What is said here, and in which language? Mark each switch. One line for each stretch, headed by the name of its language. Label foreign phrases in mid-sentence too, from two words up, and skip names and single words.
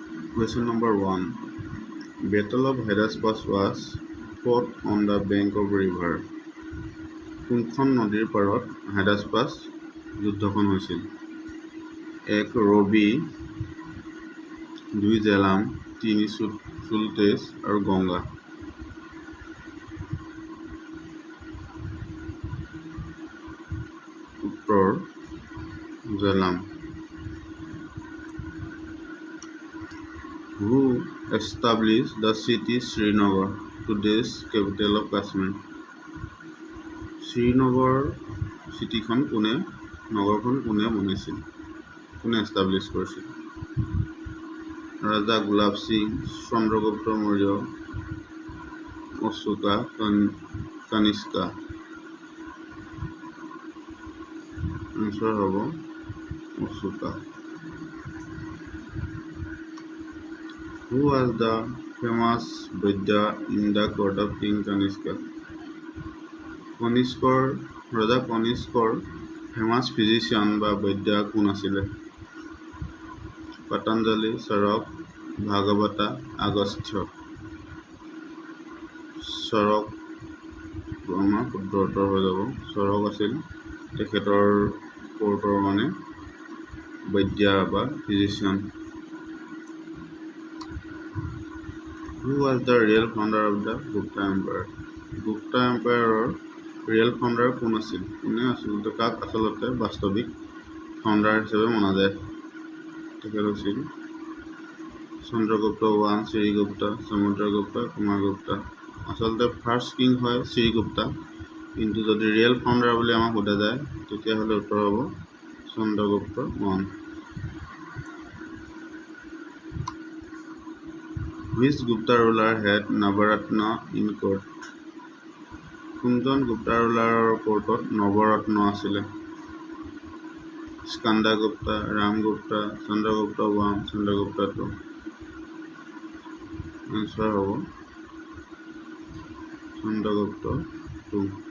English: Question number 1. Battle of Hydaspes was fought on the bank of river.
Assamese: কোনখন নদীৰ পাৰত হাইডাস্পাছ যুদ্ধখন হৈছিল? 1. ৰবি, 2. জেলাম, 3. সুলতেজ আৰু গংগা। উত্তৰ জেলাম।
English: Who established the city Srinagar, today's capital of Kashmir?
Assamese: শ্ৰীনগৰ চিটিখন নগৰখন কোনে বনাইছিল? কোনে এষ্টাব্লিছ কৰিছিল? ৰাজা গুলাব সিং, চন্দ্ৰগুপ্ত মৌৰ্য, অশোকা, কানিষ্কা। আনচাৰ হ'ব অশোকা।
English: Who was the famous Vaidya in the court of King Kanishka?
Assamese: ৰজা কনিষ্কৰ
English: famous physician
Assamese: বা বৈদ্য কোন আছিলে? পতঞ্জলি, চৰক, ভাগৱতা, আগস্ত্য। চৰক আমাৰ শুদ্ধ উত্তৰ হৈ যাব। চৰক আছিল তেখেতৰ কোৰ্টৰ বৈদ্য বা ফিজিচিয়ান।
English: Who was the real founder of the Gupta Empire?
Assamese: গুপ্তা এম্পায়াৰৰ
English: real founder
Assamese: কোন আছিল? কোনে আচলতে কাক বাস্তৱিক ফাউণ্ডাৰ হিচাপে মনা যায়? তেখেত হৈছিল চন্দ্ৰগুপ্ত 1, শ্ৰীগুপ্তা, সমুদ্ৰগুপ্তা, কুমাৰগুপ্তা। আচলতে
English: first king
Assamese: হয় শ্ৰীগুপ্তা, কিন্তু যদি
English: real founder
Assamese: বুলি আমাক সোধা যায় তেতিয়াহ'লে উত্তৰ হ'ব চন্দ্ৰগুপ্ত 1।
English: Which Gupta ruler had Navaratna in court?
Assamese: কোনজন গুপ্তা ৰুলাৰৰ কোৰ্টত নৱৰত্ন আছিলে? স্কন্দগুপ্তা, ৰামগুপ্তা, চন্দ্ৰগুপ্ত 1, চন্দ্ৰগুপ্তা 2। আনচাৰ হ'ব চন্দ্ৰগুপ্ত 2।